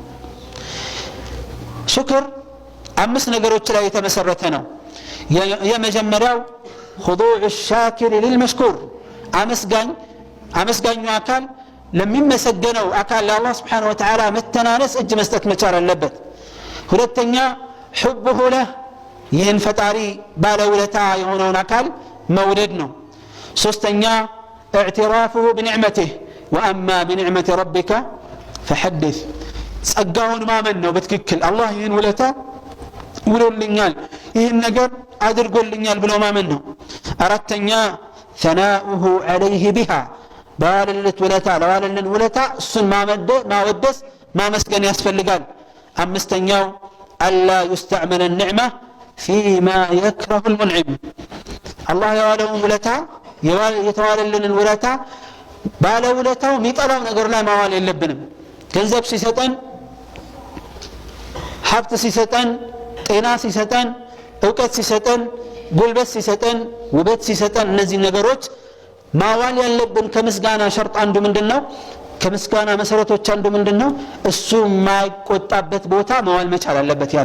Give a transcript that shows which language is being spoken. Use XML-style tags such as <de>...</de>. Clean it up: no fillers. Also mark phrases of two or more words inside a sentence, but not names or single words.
<am>ሽክር አምስት ነገሮች ላይ የተመሰረተ ነው የመጀመሪያው</am> <ar>خضوع الشاكر للمشكور</ar> <am>አመስጋኙ አካል ለሚመሰገነው አካል ለአላህ</am> <ar>سبحانه وتعالى</ar> <am>መተናነስ እጅ መስጠት መቻል አለበት ሁለተኛ</am> <ar>حبه له</ar> <am>ይህን ፈጣሪ ባለውለታ የሆነውን አካል መውደድ ነው ሶስተኛ</am> <ar>اعترافه بنعمته واما بنعمه ربك فحدث</ar> <am>ጸጋውን ማመን ነው በትክክል አላህ ይህን ውለታ ውሎልኛል ይህን ነገር አድርጎልኛል ብሎ ማመን ነው አራተኛ</am> <ar>ثناؤه عليه بها</ar> <am>ባለለት ውለታ ለዋለልን ውለታ እሱን ማወደስ ማመስገን ያስፈልጋል አምስተኛው</am> <ar>الا يستعمل النعمه فيما يكره المنعم الله يوالون</ar> <am>ውለታ የተዋለልን ውለታ ባለ ውለታው የሚጠላው ነገር ላይ ማዋል የለብንም ገንዘብ ሲሰጠን ሀብት ሲሰጠን ጤና ሲሰጠን ዕውቀት ሲሰጠን ጉልበት ሲሰጠን ውበት ሲሰጠን እነዚህ ነገሮች ማዋል ያለብን ከምስጋና ሸርጥ አንዱ ምንድነው ከምስጋና መሰረቶች አንዱ ምንድነው እሱ የማይቆጣበት ቦታ ማዋል መቻል አለበት ያ</am>